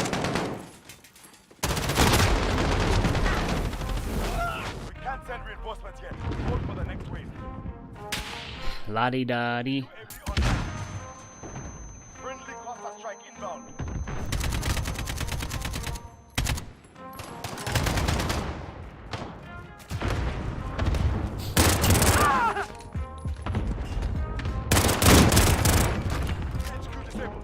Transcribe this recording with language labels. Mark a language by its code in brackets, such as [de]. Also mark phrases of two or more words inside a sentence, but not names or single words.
[en] We can't send reinforcements yet. Hold for the next wave. La-di-da-di. UAV online. Friendly cluster strike inbound. HQ disabled.